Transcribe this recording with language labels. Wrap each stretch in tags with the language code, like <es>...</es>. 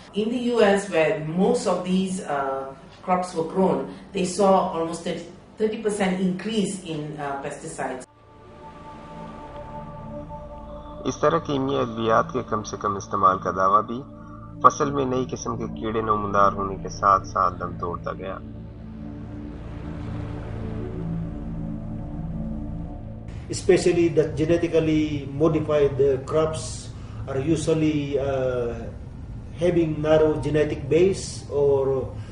<en>In the US, where most of these crops were grown, they saw almost a 30% increase in pesticides.</en> <hi>इस तरह कीमियाई अद्वियात के कम से कम इस्तेमाल का दावा भी फसल में नई किस्म के कीड़े नमूदार होने के साथ साथ दम तोड़ता गया.</hi> <en>Especially that genetically modified crops are usually having narrow genetic base, or</en>